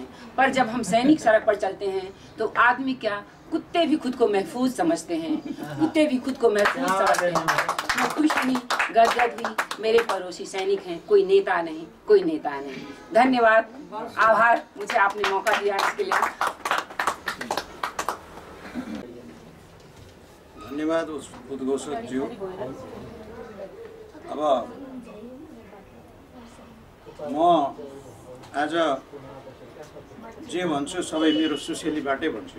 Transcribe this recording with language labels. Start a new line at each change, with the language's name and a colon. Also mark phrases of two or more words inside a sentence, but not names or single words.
Hindi: पर जब हम सैनिक सड़क पर चलते हैं तो आदमी क्या, कुत्ते भी खुद को महफूज समझते हैं, कुत्ते भी खुद को महफूज समझते हैं। मैं खुश हुई, गदगद हुई, मेरे पड़ोसी सैनिक हैं, कोई नेता नहीं, कोई नेता नहीं। धन्यवाद, आभार, मुझे आपने मौका दिया इसके लिए। धन्यवाद उद्घोषक ज्यू।
Nepali: अब म आज जे भन्छु सबै मेरो सुसेलीबाटै भन्छु।